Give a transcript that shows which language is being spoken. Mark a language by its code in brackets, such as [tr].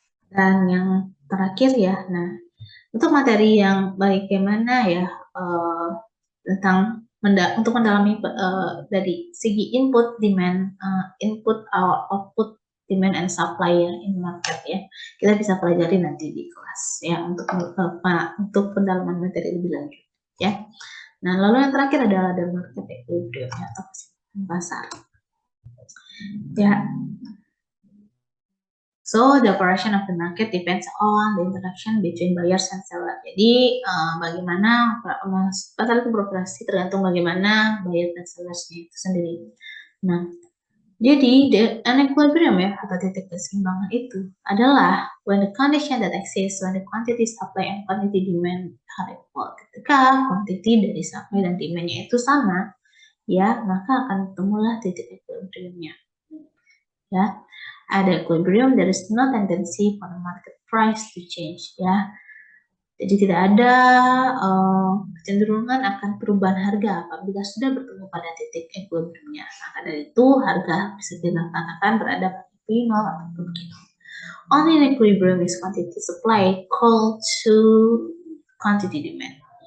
[id] Dan yang terakhir ya, nah untuk materi yang bagaimana ya tentang untuk mendalami dari segi input, demand, input, output, [en] demand and supply [id] ya [en] in market [id] ya, kita bisa pelajari nanti di kelas ya untuk pendalaman materi lebih lanjut ya. Nah lalu yang terakhir adalah [en] the market equilibrium [id] ya, atau keseimbangan pasar ya. [en] So the operation of the market depends on the interaction between buyers and sellers. [id] Jadi bagaimana pasar itu beroperasi tergantung bagaimana buyer dan sellersnya itu sendiri. Nah, jadi [en] an equilibrium [id] ya atau titik keseimbangan itu adalah [en] when the condition that exists when the quantity supply and quantity demand are equal. [id] Ketika quantity dari supply dan demandnya itu sama, ya maka akan temulah titik equilibriumnya. Ya. Ada [en] equilibrium, there is no tendency for the market price to change ya. [id] Jadi tidak ada kecenderungan akan perubahan harga apabila sudah bertemu pada titik equilibriumnya. Maka dari itu harga bisa kita katakan berada pada P0 ataupun Q0. [en] Only in equilibrium is quantity supply equal to quantity demand.